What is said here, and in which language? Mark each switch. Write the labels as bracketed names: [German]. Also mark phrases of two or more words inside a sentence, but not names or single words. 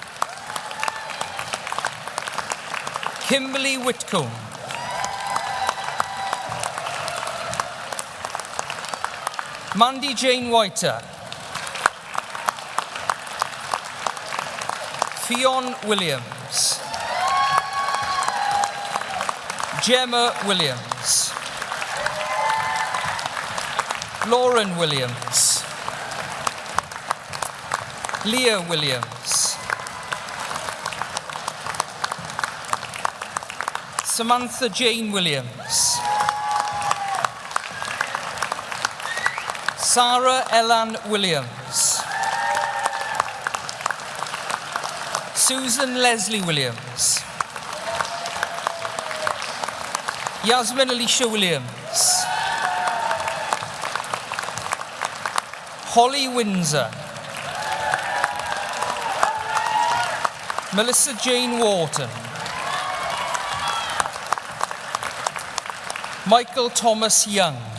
[English] Kimberly Whitcomb. Mandy Jane Whiter. Fionn Williams. Gemma Williams. Lauren Williams. Leah Williams. Samantha Jane Williams. Sarah Ellan Williams. Susan Leslie Williams. Yasmin Alicia Williams. Holly Windsor. Melissa Jane Wharton. Michael Thomas Young.